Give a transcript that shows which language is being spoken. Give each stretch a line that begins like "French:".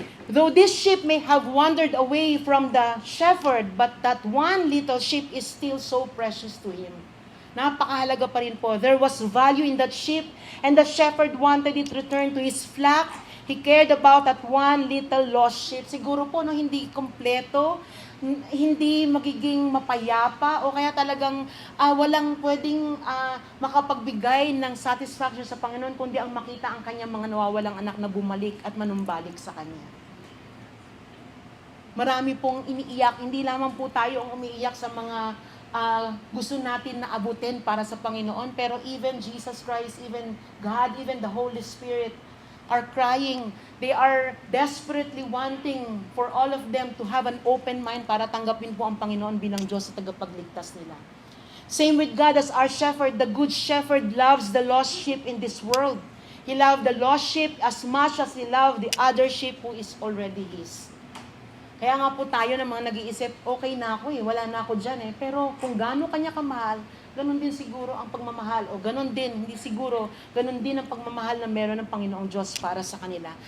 English: Though this sheep may have wandered away from the shepherd, but that one little sheep is still so precious to him.
Filipino: Napakahalaga pa rin po.
English: There was value in that sheep, and the shepherd wanted it returned to his flock. He cared about that one little lost sheep.
Filipino: Siguro po, no, hindi kompleto, hindi magiging mapayapa, o kaya talagang walang pwedeng makapagbigay ng satisfaction sa Panginoon, kundi ang makita ang kanyang mga nawawalang anak na bumalik at manumbalik sa Kanya. Marami pong iniiyak, hindi lamang po tayo ang umiiyak sa mga gusto natin na abutin para sa Panginoon, pero
English: even Jesus Christ, even God, even the Holy Spirit are crying. They are desperately wanting for all of them to have an open mind
Filipino: para tanggapin po ang Panginoon bilang Diyos sa tagapagligtas nila.
English: Same with God as our shepherd. The good shepherd loves the lost sheep in this world. He loved the lost sheep as much as He loved the other sheep who is already His.
Filipino: Kaya nga po tayo ng mga nag-iisip, okay na ako wala na ako dyan Pero kung gaano kanya kamahal, ganun din siguro ang pagmamahal. O ganun din, hindi siguro, ganun din ang pagmamahal na meron ng Panginoong Diyos para sa kanila.